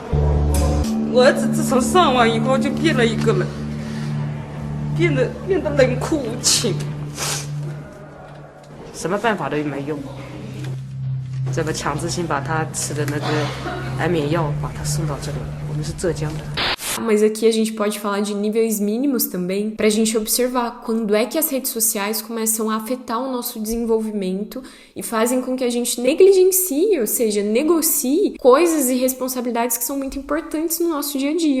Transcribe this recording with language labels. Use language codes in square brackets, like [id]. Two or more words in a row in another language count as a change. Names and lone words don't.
[zh] 我儿子自从上网以后就变了一个人，变得冷酷无情，什么办法都没用。这个强制性把他吃的那个安眠药把他送到这里，我们是浙江的。 [pt] Mas aqui a gente pode falar de níveis mínimos também, pra gente observar quando é que as redes sociais começam a afetar o nosso desenvolvimento e fazem com que a gente negligencie, ou seja, negocie coisas e responsabilidades que são muito importantes no nosso dia a dia.